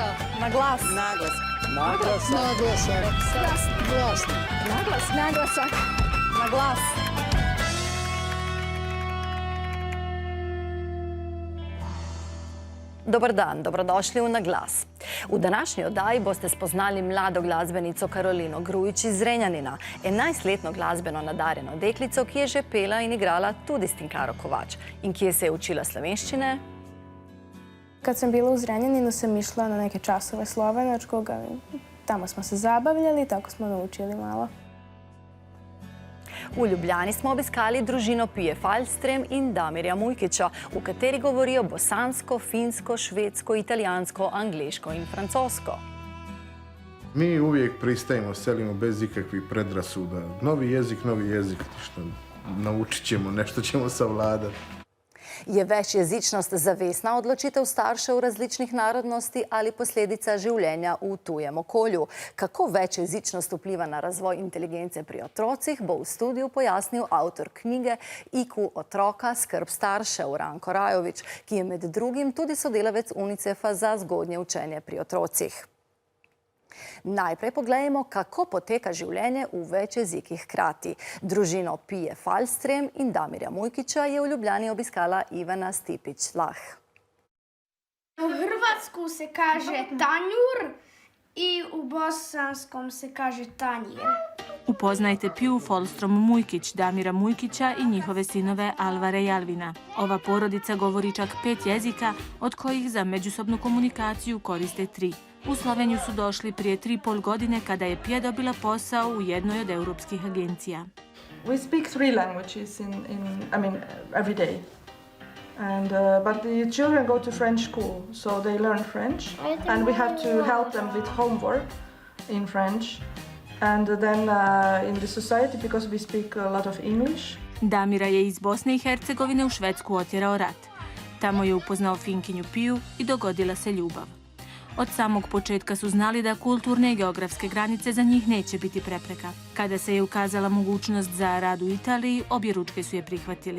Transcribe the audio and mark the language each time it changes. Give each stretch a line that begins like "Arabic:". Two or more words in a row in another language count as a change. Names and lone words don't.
Croatian: Na glas. Naglas. Naglasak. Naglasak. Glasni. Glasni. Naglas. Naglasak. Na glas. Dobar dan, dobrodošli u Na glas.
Slovenian: U današnji oddaji boste spoznali mlado glasbenico Karolino Grujić iz Zrenjanina, 11-letno glasbeno nadarjeno deklico, ki je že pela in igrala tudi s Tinkaro Kovač. In kje se je učila slovenščine?
Serbian: Kad sam bila u Zrenjaninu sam išla na neke časove slovenačkog, tamo smo se zabavljali, tako smo naučili malo.
Slovenian: V Ljubljani smo obiskali družino Pije Falstrem in Damirja Mujkića, v kateri govorijo bosansko, finsko, švedsko, italijansko, angleško in francosko.
Bosnian: Mi uvijek pristajemo, selimo bez ikakvih predrasuda. Novi jezik, što naučit ćemo, nešto ćemo savladati.
Slovenian: Je večjezičnost zavestna odločitev staršev različnih narodnosti ali posledica življenja v tujem okolju? Kako večjezičnost vpliva na razvoj inteligence pri otrocih, bo v studiu pojasnil avtor knjige IQ otroka, skrb staršev Ranko Rajović, ki je med drugim tudi sodelavec UNICEF-a za zgodnje učenje pri otrocih. Najprej pogledajmo, kako poteka življenje v več jezikih hkrati. Družino Pije Falstrem in Damirja Mujkića je v Ljubljani obiskala Ivana Stipić-Lah.
Bosnian: U hrvatsku se kaže tanjur i u bosanskom se kaže tanjir.
Croatian: Upoznajte Piju Falstrom Mujkić, Damira Mujkića i njihove sinove Alvara i Alvina. Ova porodica govori čak 5 jezika, od kojih za međusobnu komunikaciju koriste 3. U Sloveniju su došli prije 3,5 godine kada je Pija dobila posao u jednoj od europskih agencija.
English: We speak 3 languages every day. But the children go to French school, so they learn French, and we have to help them with homework in French. And then in the society, because we speak a lot of English.
Croatian: Damira je iz Bosne i Hercegovine u Švedsku otjerao rat. Tamo je upoznao Finkinju Piju i dogodila se ljubav. Od samog početka su znali da kulturne i geografske granice za njih neće biti prepreka. Kada se je ukazala mogućnost za rad u Italiji, objeručke su je prihvatili.